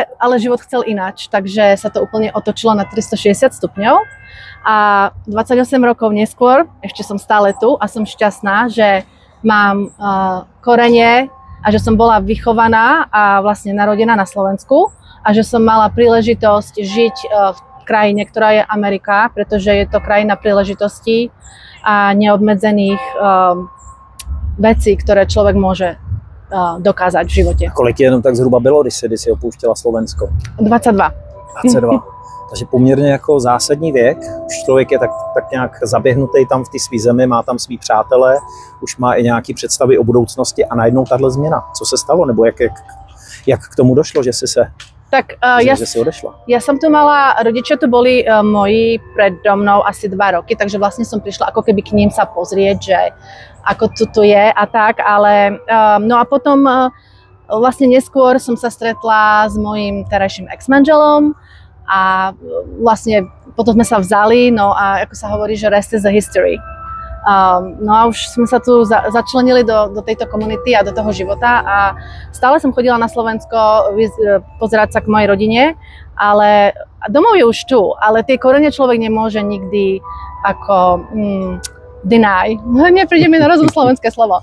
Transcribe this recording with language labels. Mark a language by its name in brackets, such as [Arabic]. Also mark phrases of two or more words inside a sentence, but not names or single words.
[Slovak] ale život chcel inač, takže sa to úplne otočilo na 360 stupňov a 28 rokov neskôr, ešte som stále tu a som šťastná, že mám korene a že som bola vychovaná a vlastne narodená na Slovensku a že som mala príležitosť žiť v krajine, ktorá je Amerika, pretože je to krajina príležitostí a neobmedzených vecí, ktoré človek môže dokázať v živote. [Czech] A kolik jenom tak zhruba bylo, když si opouštěla Slovensko? 22. 22. Takže poměrně jako zásadní věk. Už člověk je tak nějak zaběhnutý tam v té svý zemi, má tam svý přátelé, už má i nějaké představy o budoucnosti a najednou tahle změna. Co se stalo? Nebo jak k tomu došlo, že si odešla? [Slovak] Ja som tu mala, rodičia tu boli moji predo mnou asi 2 roky, takže vlastne som prišla ako keby k ním sa pozrieť, že ako tu je a tak, ale no a potom vlastne neskôr som sa stretla s mojím terajším ex-manželom a vlastne potom sme sa vzali, no a ako sa hovorí, že [English] rest is a history. [Slovak] No a už sme sa tu začlenili do tejto komunity a do toho života a stále som chodila na Slovensko pozerať sa k mojej rodine, ale domov je už tu, ale tie korene človek nemôže nikdy ako deny. Nepríde mi na rozum slovenské slovo.